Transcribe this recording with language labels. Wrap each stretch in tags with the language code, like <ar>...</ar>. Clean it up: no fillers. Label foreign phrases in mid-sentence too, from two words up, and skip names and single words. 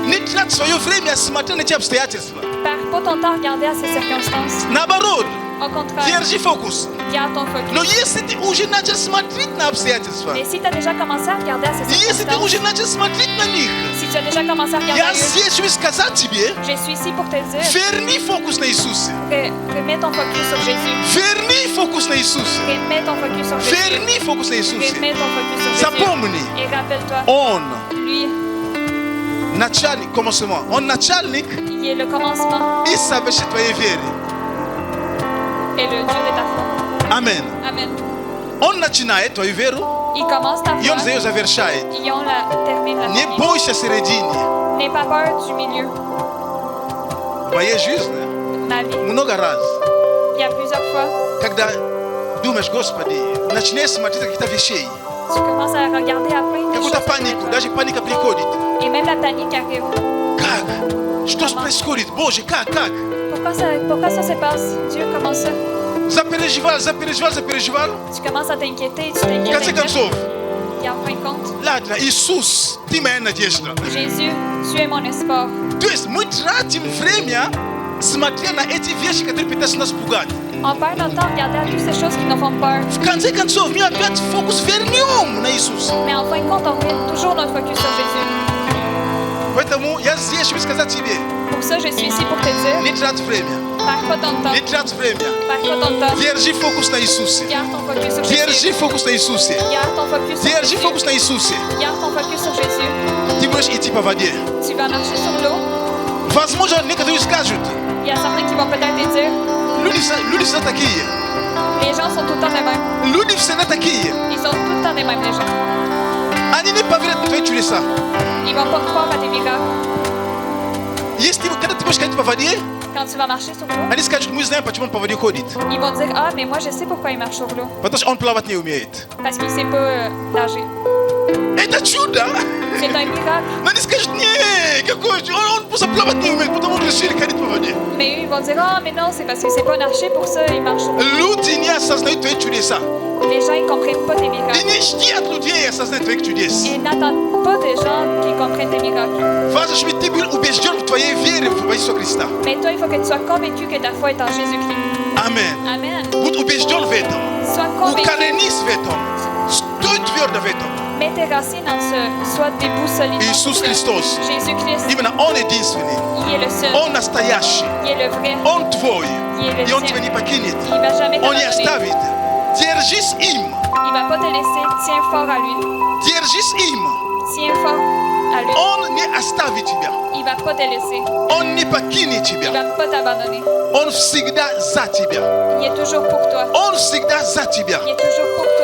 <fr>nitrate svoje vreme smatana cha обстоятельства. Perds pas ton temps à regarder à ces circonstances.</fr> <ru>Наоборот,</ru> <fr>Au contraire,</fr> <ru>держи фокус.</ru> <fr>garde ton focus.</fr> <ru>Но если ты уже начал смотреть на обстоятельства,</ru> <fr>Mais si tu as déjà commencé à regarder à ces</fr> <ru>если ты уже</ru> <fr>circonstances,</fr> <ru>начал смотреть на них,</ru> <fr>si tu as déjà commencé à regarder à</fr> <ru>я</ru> <fr>eux,</fr> <ru>здесь чтобы сказать тебе,</ru> <fr>je suis ici pour te dire</fr> <ru>верни фокус на Иисусе.</ru> <fr>remets ton focus sur Jésus.</fr> <ru>Верни фокус на Иисусе.</ru> <fr>Remets ton focus sur Jésus.</fr> <ru>Верни фокус на Иисусе.</ru> <fr>Remets ton focus sur Jésus.</fr> <ru>Запомни,</ru> <fr>Et rappelle-toi,</fr> <ru>Он</ru> <fr>lui,</fr> <ru>начальник, commencement. Он начальник</ru> <fr>il est le commencement</fr> <ru>и совершит твоей веры.</ru> <fr>et le Dieu de ta foi.</fr> <ru>Амен.</ru> <fr>Amen.</fr> <ru>Он начинает твою веру,</ru> <fr>Il commence ta</fr> <ru>и Он</ru> <fr>foi.</fr> <ru>ее завершает.</ru> <fr>Et on la termine la</fr> <ru>Не</ru> <fr>fin.</fr> <ru>бойся середине.</ru> <fr>N'aie pas peur du milieu.</fr> <ru>В моей жизни</ru> <fr>Ma vie,</fr> <ru>много раз,</ru> <fr>il y a plusieurs fois,</fr> <ru>когда думаешь, Господи, начинаешь смотреть каких-то вещей,</ru> <fr>tu commences à regarder à plein de</fr> <ru>какую-то</ru> <fr>choses.</fr> <ru>панику, даже паника приходит.</ru> <fr>Et même la panique arrive.</fr> <ru>Как? Что происходит? Боже, как?</ru> <fr>Pourquoi ça se passe? Dieu, comment ça?</fr> <ru>Запереживал.</ru> <fr>Tu commences à t'inquiéter, tu</fr> <ru>В конце</ru> <fr>t'inquiètes.</fr> <ru>концов,</ru> <fr>Et en fin de compte,</fr> <ru>ладно, Иисус, ты моя надежда.</ru> <fr>Jésus, tu es mon espoir.</fr> <ru>То есть мы тратим время, смотря на эти вещи, которые пытаются нас пугать.</ru> <fr>On perd notre temps à regarder à toutes ces choses qui nous font peur.</fr> <ru>В конце концов, мы опять фокус вернем на Иисуса.</ru> <fr>Mais en fin de compte, on met toujours notre focus sur Jésus.</fr> <ru>Поэтому я здесь, чтобы сказать тебе,</ru> <fr>Pour ça, je suis ici pour te dire,</fr> <ru>не трать время,</ru> <fr>perds pas ton temps.</fr> <ru>не трать время.</ru> <fr>Perds pas ton temps.</fr> <ru>Держи фокус на Иисусе.</ru> <fr>Garde ton focus sur Jésus.</fr> <ru>Держи фокус на Иисусе.</ru> <fr>Garde ton focus sur</fr> <ru>Держи</ru> <fr>Jésus.</fr> <ru>фокус на Иисусе.</ru> <fr>Garde ton focus sur Jésus.</fr> <ru>Ты будешь идти по воде.</ru> <fr>Tu vas marcher sur l'eau.</fr> <ru>Возможно, некоторые скажут,</ru> <fr>Il y a certains qui vont peut-être te dire,</fr> <ru>люди все такие.</ru> <fr>les gens sont tout le temps les mêmes.</fr> <ru>Люди всегда такие.</ru> <fr>Ils sont tout le temps les mêmes, les gens.</fr> <ru>Они не поверят в твои чудеса.</ru> <fr>Ils vont pas croire à tes miracles.</fr> <ru>Если когда ты будешь ходить по воде,</ru> <fr>Quand tu vas marcher sur l'eau,</fr> <ru>они скажут, мы знаем, почему он по воде ходит.</ru> <fr>ils vont dire, ah, mais moi, je sais pourquoi il marche sur l'eau.</fr> <ru>Потому что он плавать не умеет.</ru> <fr>Parce qu'il sait pas nager.</fr> <ru>Это чудо!</ru> <fr>C'est un miracle.</fr> <ru>Но они скажут, не, какой чудо, он просто плавать не умеет, потому он решили ходить по воде.</ru> <fr>Mais eux, ils vont dire, ah, mais non, c'est parce qu'il sait pas nager, pour ça, il marche sur l'eau.</fr> <ru>Люди не осознают твои чудеса.</ru> <fr>Les gens, ils comprennent pas tes</fr> <ru>И</ru> <fr>miracles.</fr> <ru>не жди от людей осознать твоих чудес.</ru> <fr>Ils n'attendent pas des gens qui comprennent tes miracles.</fr> <ru>Важно, чтобы ты был убежден в твоей вере в Иисуса Христа.</ru> <fr>Mais toi, il faut que tu sois convaincu que ta foi est en Jésus-Christ.</fr> <ru>Амен.</ru> <fr>Amen.</fr> <ru>Будь убежден в этом.</ru> <fr>Sois convaincu.</fr> <ru>Укоренись в этом. Стой твердо в этом.</ru> <fr>Mets tes racines en ce. Sois debout solide.</fr> <ru>Иисус Христос.</ru> <fr>Jésus-Christ,</fr> <ru>Именно Он единственный.</ru> <fr>il est le seul.</fr> <ru>Он настоящий.</ru> <fr>Il est le vrai.</fr> <ru>Он твой.</ru> <fr>Il est le</fr> <ru>И Он тебя</ru> <fr>tien.</fr> <ru>не покинет.</ru> <fr>Il va jamais</fr> <ru>Он не</ru> <fr>t'abandonner.</fr> <ru>оставит. Держись им.</ru> <fr>Il va pas te laisser. Tiens fort à lui.</fr> <ru>Держись им.</ru> <fr>Tiens fort à lui.</fr> <ru>Он не оставит тебя.</ru> <fr>Il va pas te laisser.</fr> <ru>Он не покинет</ru> <fr>Il</fr> <ru>тебя.</ru> <fr>va pas t'abandonner.</fr> <ru>Он всегда за тебя.</ru> <fr>Il est toujours pour toi.</fr> <ru>Он всегда за тебя.</ru> <fr>Il est toujours pour toi.</fr>